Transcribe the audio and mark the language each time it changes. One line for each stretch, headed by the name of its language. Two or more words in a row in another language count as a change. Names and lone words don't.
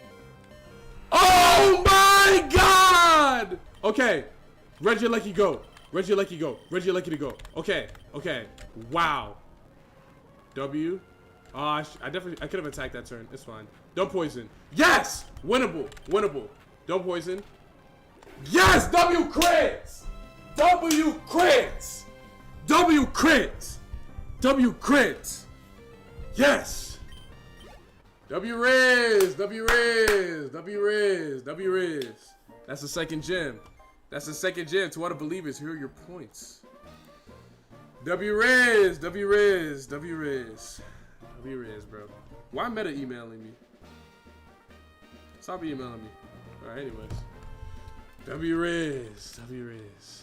English: Oh my god! Okay. Reggie Lucky go. Reggie Lucky go. Reggie Lucky to go. Okay. Okay. Wow. W. I could have attacked that turn. It's fine. Don't poison. Yes! Winnable. Winnable. Don't poison. Yes! W crits! W crits! W crits! W crits! Yes! W Riz! W Riz! W Riz! W Riz! That's the second gem. That's the second gem. To all the believers, here are your points. W Riz! W Riz! W Riz! W Riz, bro. Why meta emailing me? Stop emailing me. Alright, anyways. W Riz. W Riz.